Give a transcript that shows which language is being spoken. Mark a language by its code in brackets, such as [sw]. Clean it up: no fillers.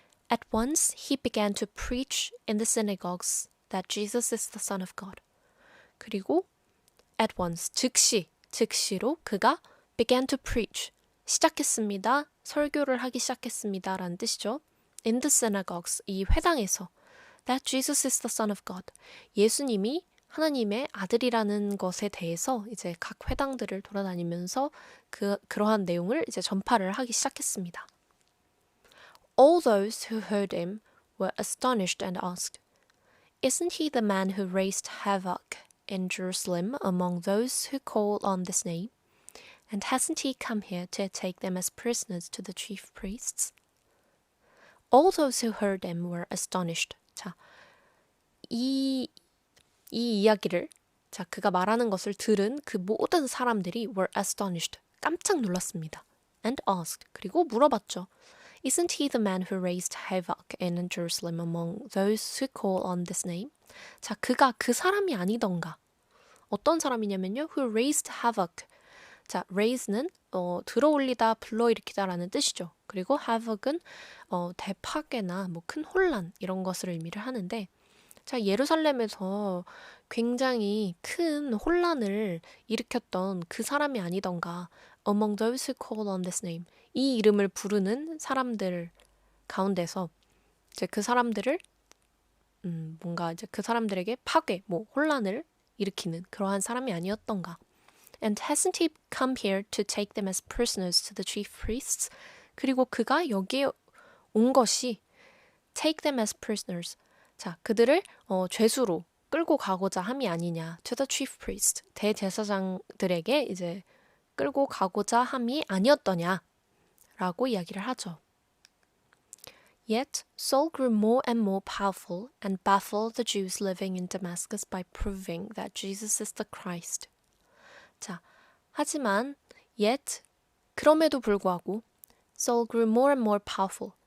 [en] At once he began to preach in the synagogues that Jesus is the Son of God. [ko] 그리고 [en] at once, [ko] 즉시로 그가 [en] began to preach, [ko] 시작했습니다. 설교를 하기 시작했습니다. 라는 뜻이죠. [en] In the synagogues, [ko] 이 회당에서 [en] that Jesus is the Son of God. [ko] 예수님이 하나님의 아들이라는 것에 대해서 이제 각 회당들을 돌아다니면서 그러한 내용을 이제 전파를 하기 시작했습니다. [en] All those who heard him were astonished and asked, Isn't he the man who raised havoc in Jerusalem among those who call on this name? And hasn't he come here to take them as prisoners to the chief priests? All those who heard him were astonished. [ko] 자, 이 이야기를 그가 말하는 것을 들은 그 모든 사람들이 [en] were astonished. [ko] 깜짝 놀랐습니다. [en] And asked. [ko] 그리고 물어봤죠. [en] Isn't he the man who raised havoc in Jerusalem among those who call on this name? [ko] 자, 그가 그 사람이 아니던가. 어떤 사람이냐면요. [en] Who raised havoc. [ko] 자, raise는 들어올리다, 불러일으키다라는 뜻이죠. 그리고 havoc은 대파괴나 뭐 큰 혼란 이런 것을 의미를 하는데 자, 예루살렘에서 굉장히 큰 혼란을 일으켰던 그 사람이 아니던가. [en] Among those who call on this name. [ko] 이 이름을 부르는 사람들 가운데서 이제 그 사람들을 뭔가 이제 그 사람들에게 파괴, 뭐 혼란을 일으키는 그러한 사람이 아니었던가. [en] And hasn't he come here to take them as prisoners to the chief priests? [ko] 그리고 그가 여기에 온 것이 [en] take them as prisoners. [ko] 자, 그들을 죄수로 끌고 가고자 함이 아니냐. [en] To the chief priest. [ko] 대제사장들에게 이제 끌고 가고자 함이 아니었더냐. 라고 이야기를 하죠. [en] Yet Saul grew more and more powerful and baffled the Jews living in Damascus by proving that Jesus is the Christ. 자, 하지만 yet [ko] 그럼에도 불구하고 [en] Saul grew more and more powerful.